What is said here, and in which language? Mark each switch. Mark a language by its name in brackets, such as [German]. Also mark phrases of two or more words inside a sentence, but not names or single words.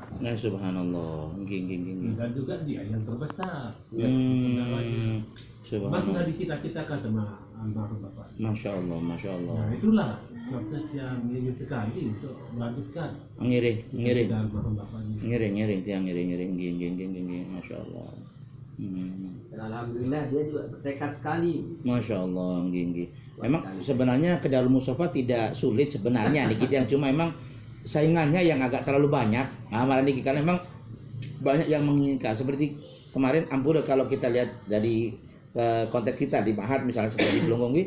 [Indonesian] Nah, subhanallah. [Balinese] Nggih, nggih, nggih, nggih. [Indonesian] Dan juga dia yang terbesar. Saudaranya. Memang sudah Subhanallah. dicita-citakan sama almarhum bapak. [Arabic] Masya Allah, masya Allah. [Indonesian] Nah itulah sebabnya dia ingin sekali untuk melanjutkan [Balinese] Ngiring, ngiring, [Indonesian] dari almarhum bapaknya. [Balinese] ngiring, ngiring, tiang ngiring, ngiring, nggih, nggih, nggih, nggih, nggih. [Arabic] Masya Allah. [Indonesian] Dan alhamdulillah dia juga bertekad sekali. [Arabic] Masya Allah, [Balinese] nggih, nggih. [Indonesian] Memang sebenarnya ke Darul Mustafa tidak sulit sebenarnya nih kita yang cuma memang saingannya yang agak terlalu banyak. Nah, malah nih karena memang banyak yang menginginkan seperti kemarin ampun kalau kita lihat dari konteks kita di Mahat misalnya seperti di Blonggong gitu.